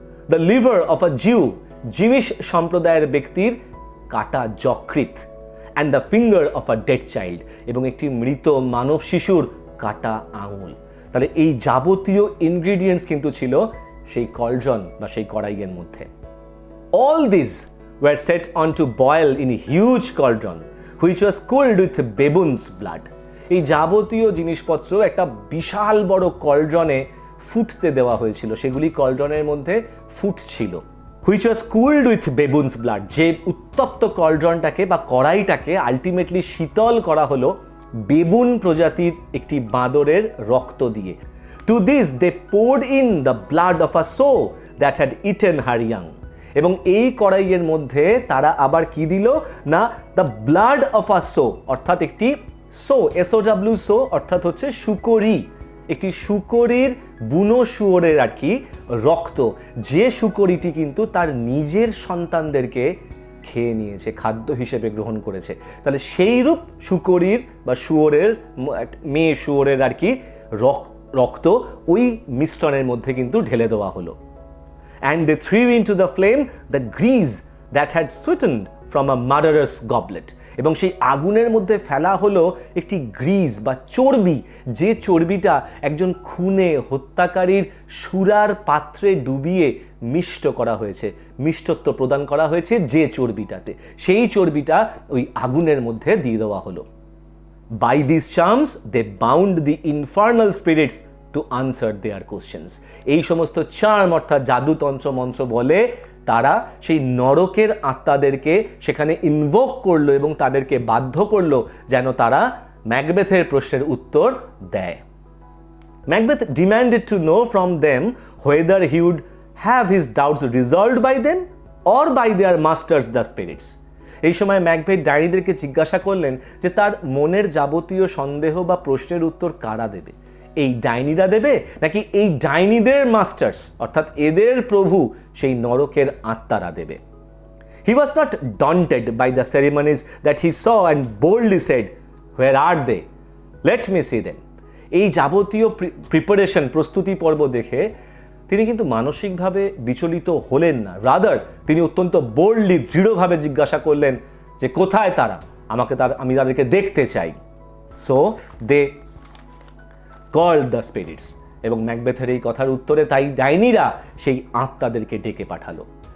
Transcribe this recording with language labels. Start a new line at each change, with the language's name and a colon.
English: the liver of a Jew,
Bangla: Jewish সম্প্রদায়ের ব্যক্তির কাটা যকৃৎ।
English: and the finger of a dead child,
Bangla: এবং একটি মৃত মানব শিশুর কাটা আঙুল। তাহলে এই যাবতীয় ইনগ্রিডিয়েন্টস কিন্তু ছিল সেই কলড্রন বা সেই কড়াইয়ের মধ্যে।
English: All this were set on to boil in a huge cauldron which was cooled with baboon's blood.
Bangla: এই যাবতীয় জিনিসপত্র একটা বিশাল বড় কলড্রনে ফুটতে দেওয়া হয়েছিল, সেগুলি কলড্রনের মধ্যে ফুটছিল।
English: which was cooled with baboon's blood,
Bangla: যে উত্তপ্ত কলড্রনটাকে বা কড়াইটাকে আলটিমেটলি শীতল করা হলো বেবুন প্রজাতির একটি বাঁদরের রক্ত দিয়ে।
English: to this they poured in the blood of a sow that had eaten her young.
Bangla: এবং এই কড়াইয়ের মধ্যে তারা আবার কি দিল না,
English: the blood of a sow,
Bangla: অর্থাৎ একটি সো, SOW সো অর্থাৎ হচ্ছে শুকরি, একটি শুকরির বুনো শুয়োরের আর কি রক্ত, যে শুকরিটি কিন্তু তার নিজের সন্তানদেরকে খেয়ে নিয়েছে, খাদ্য হিসেবে গ্রহণ করেছে। তাহলে সেইরূপ শুকরির বা শুয়োরের, মেয়ে শুয়োরের আর কি রক্ত ওই মিশ্রণের মধ্যে কিন্তু ঢেলে দেওয়া হলো।
English: And they threw into the flame the grease that had sweetened from a murderous goblet.
Bangla: এবং সেই আগুনের মধ্যে ফেলা হলো একটি গ্রিজ বা চর্বি, যে চর্বিটা একজন খুনে হত্যাকারীর সুরার পাত্রে ডুবিয়ে মিষ্ট করা হয়েছে, মিষ্টত্ব প্রদান করা হয়েছে যে চর্বিটাতে, সেই চর্বিটা ওই আগুনের মধ্যে দিয়ে দেওয়া হলো।
English: By these charms they bound the infernal spirits to answer their questions.
Bangla: এই সমস্ত চার্ম অর্থাৎ জাদুতন্ত্র মন্ত্র বলে তারা সেই নরকের আত্মাদেরকে সেখানে ইনভোক করলো এবং তাদেরকে বাধ্য করলো যেন তারা ম্যাকবেথের প্রশ্নের উত্তর দেয়।
English: Macbeth demanded to know from them whether he would have his doubts resolved by them or by their masters the spirits.
Bangla: এই সময় ম্যাকবেথ ডাইনিদেরকে জিজ্ঞাসা করলেন যে তার মনের যাবতীয় সন্দেহ বা প্রশ্নের উত্তর কারা দেবে, এই ডাইনিরা দেবে, নাকি এই ডাইনিদের মাস্টার্স অর্থাৎ এদের প্রভু সেই নরকের আত্মারা দেবে?
English: He was not daunted by the ceremonies that he saw and boldly said, "Where are they? Let me see them."
Bangla: এই যাবতীয় প্রিপারেশন, প্রস্তুতি পর্ব দেখে তিনি কিন্তু মানসিকভাবে বিচলিত হলেন না। রাদার তিনি অত্যন্ত বোল্ডলি, দৃঢ়ভাবে জিজ্ঞাসা করলেন যে কোথায় তারা, আমি তাদেরকে দেখতে চাই।
English: so they called the spirits,
Bangla: এবং ম্যাকবেথের এই কথার উত্তরে তাই ডাইনিরা সেই আত্মাদেরকে ডেকে পাঠালো।